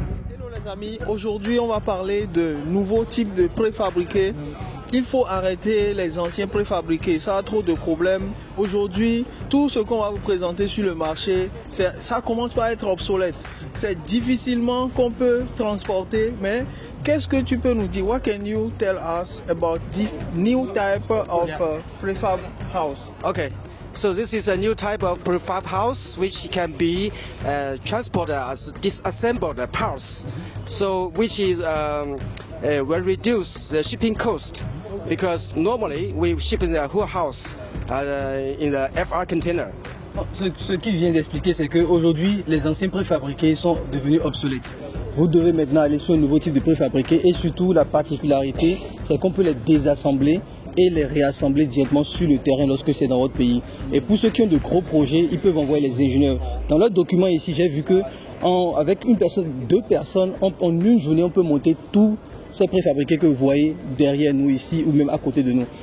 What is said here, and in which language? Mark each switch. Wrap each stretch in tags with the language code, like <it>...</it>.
<fr>Hello les amis, aujourd'hui on va parler de nouveaux types de préfabriqués. Il faut arrêter les anciens préfabriqués, ça a trop de problèmes. Aujourd'hui, tout ce qu'on va vous présenter sur le marché, ça commence par être obsolète. C'est difficilement qu'on peut transporter, mais qu'est-ce que tu peux nous dire?</fr> <en>What can you tell us about this new type of prefab house? Okay. So this is a new type of prefab house which can be transported as disassembled parts. So which is will reduce the shipping cost because normally we ship in the whole house in the FR container.</en> <fr>Ce qu'il vient d'expliquer, c'est qu'aujourd'hui, les anciens préfabriqués sont devenus obsolètes. Vous devez maintenant aller sur un nouveau type de préfabriqué et surtout la particularité, c'est qu'on peut les désassembler et les réassembler directement sur le terrain lorsque c'est dans votre pays. Et pour ceux qui ont de gros projets, ils peuvent envoyer les ingénieurs. Dans leur document ici, j'ai vu que avec une personne, 2 personnes, en une journée, on peut monter tous ces préfabriqués que vous voyez derrière nous ici ou même à côté de nous.</fr>